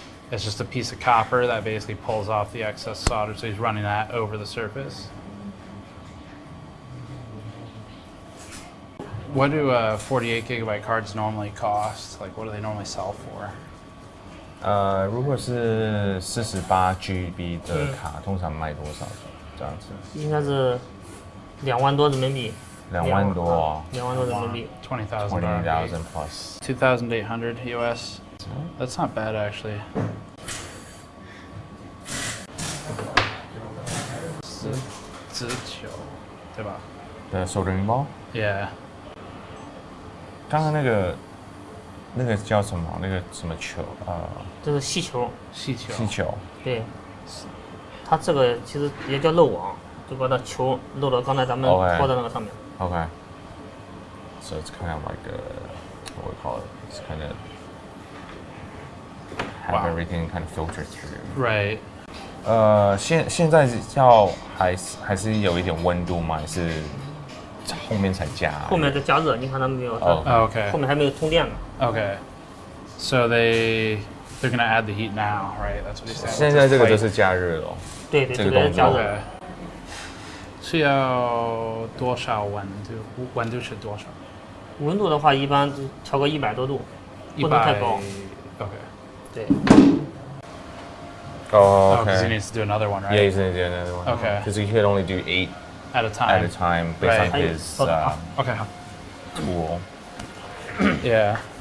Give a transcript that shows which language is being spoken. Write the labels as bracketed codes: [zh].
[en] It's just a piece of copper that basically pulls off the excess solder, so he's running that over the surface. What do 48 gigabyte cards normally cost? Like, what do they normally sell for? [zh] 如果是48GB 的卡，通常卖多少？这样子？应该是2万多人民币。 2万多。 2万多人民币。 [en] 20,000 plus. 2,800 US. That's not bad actually. [zh] 19对吧？ [en] The soldering ball? Yeah. [zh] 刚刚那个叫什么？那个什么球？这是气球。气球。气球。对。它这个其实也叫漏网，就把它球漏到刚才咱们拖在那个上面。 [en] Okay. So it's kind of like what we call it. It's kind of have everything kind of filtered through. Right. [zh] 现在还是有一点温度吗？还是后面才加？后面再加热，你看它没有？ [en] Okay. [zh] 后面还没有通电呢。 [en] Okay. So they're gonna add the heat now, right? That's what he's saying. [zh] 现在这个就是加热了。对，这个是加热。是要多少温度？温度是多少？温度的话，一般调个100多度，不能太高。 [en] Okay. [zh] 对。 [en] Oh, okay. Because he needs to do another one, right? Yeah, he's gonna do another one. Okay. Because he could only do 8 at a time. Based right. on his okay. tool. Yeah.